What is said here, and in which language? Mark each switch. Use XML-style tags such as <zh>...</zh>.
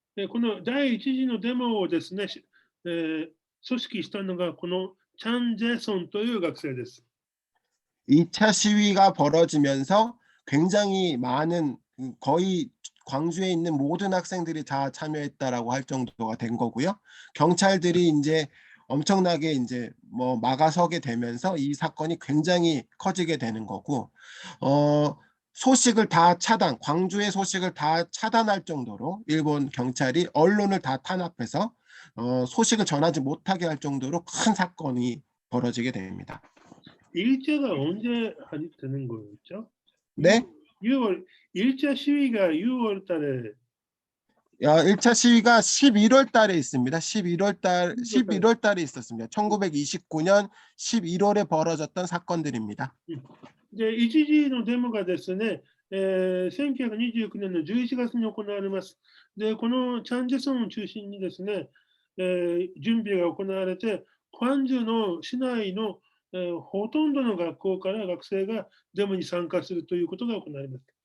<ja>この第1次のデモをですね、組織したのがこのチャン・ジェソンという学生です。</ja> <ko>2차 시위가 벌어지면서 굉장히 많은 거의 광주에 있는 모든 학생들이 다 참여했다라고 할 정도가 된 거고요. 경찰들이 이제 엄청나게 이제 뭐 막아서게 되면서 이 사건이 굉장히 커지게 되는 거고, 소식을 다 광주의 소식을 다 차단할 정도로 일본 경찰이 언론을 다 탄압해서 소식을 전하지 못하게 할 정도로 큰 사건이 벌어지게 됩니다. 1차가 언제 되는 거였죠? 네? 6월, 1차 시위가 6월 달에 1차 시위가 11월 달에 있습니다. 11월 달에 있었습니다. 1929년 11월에 벌어졌던 사건들입니다.</ko> <ja>で、一時のデモがですね、1929年の11月に行われます。で、このチャンジェソンを中心にですね、準備が行われて、クァンジュの市内の、ほとんどの学校から学生がデモに参加するということが行われます。</ja>